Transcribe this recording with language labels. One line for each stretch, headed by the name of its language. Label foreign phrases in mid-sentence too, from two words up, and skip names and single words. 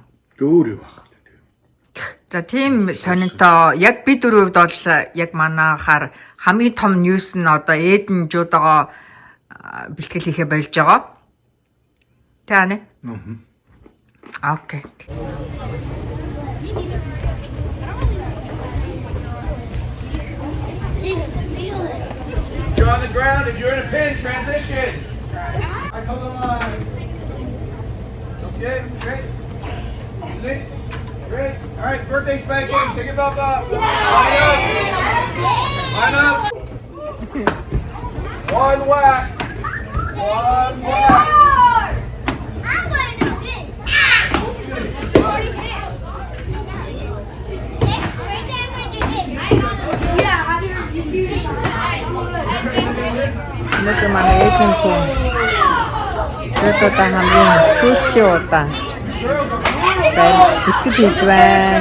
Mongolian: Өөр юу байна? За тийм сонинтой яг би дөрөвд бол яг манайхаар хамгийн том ньюс нь одоо Эдэн жуудоогоо бэлтгэл хийхэ болж байгаа. Тэ хани? Окей.
English: You're on the ground and you're in a pin transition. I come the line. Okay, great. Great. All right, birthday spankings. Take your belt up. Line up. One whack. One whack. I'm going to do this. Next birthday, I'm going to do this.
Mongolian: Өнөөдөр манай Эдэн хүн жуудодоо хамгийн сүүлчийн удаа бэлтгэл хийж байна.